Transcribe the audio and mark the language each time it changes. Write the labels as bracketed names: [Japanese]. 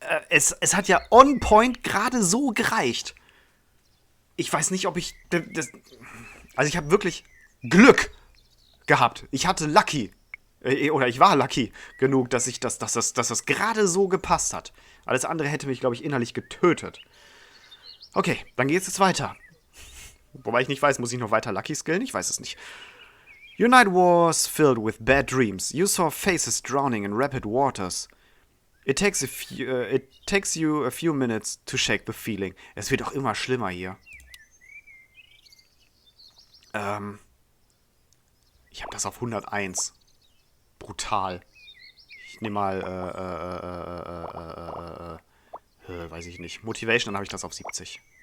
[German] Es hat ja on point gerade so gereicht. Ich weiß nicht, ob ich also ich habe wirklich Glück gehabt. Ich hatte Lucky. Oder ich war lucky genug, dass das gerade so gepasst hat. Alles andere hätte mich, glaube ich, innerlich getötet. Okay, dann geht es jetzt weiter. Wobei ich nicht weiß, muss ich noch weiter Lucky skillen? Ich weiß es nicht. [English] Your night was filled with bad dreams. You saw faces drowning in rapid waters. It takes you a few minutes to shake the feeling. [German] Es wird auch immer schlimmer hier. Ich habe das auf 101. Brutal. Ich nehme mal, weiß ich nicht. Motivation, dann habe ich das auf 70.